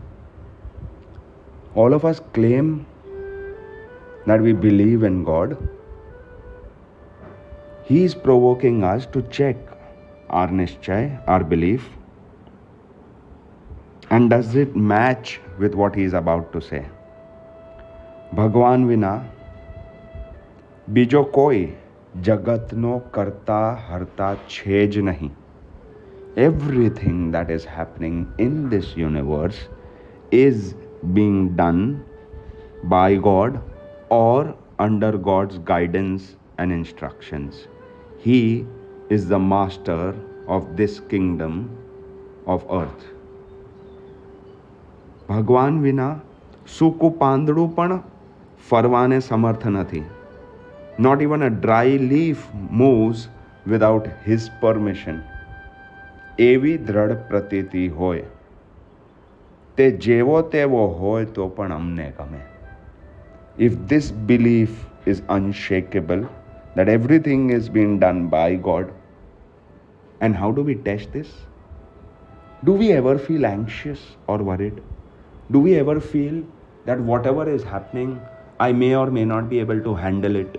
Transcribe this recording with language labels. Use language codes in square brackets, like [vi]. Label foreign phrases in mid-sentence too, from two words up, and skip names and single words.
[en] All of us claim that we believe in God. He is provoking us to check our Nishchay, our belief, and does it match with what he is about to say? [gu] ભગવાન વિના બીજો કોઈ જગતનો કરતા હરતા છે જ નહીં. [en] Everything that is happening in this universe is being done by God or under God's guidance and instructions. He is the master of this kingdom of earth. [gu] ભગવાન વિના સૂકું પાંદડું પણ ફરવાને સમર્થ નથી. [en] Not even a dry leaf moves without his permission. [gu] એવી દૃઢ પ્રતીતિ હોય તે જેવો તેવો હોય તો પણ અમને ગમે. [en] If this belief is unshakable, that everything is being done by God, and how do we test this? Do we ever feel anxious or worried? Do we ever feel that whatever is happening, I may or may not be able to handle it?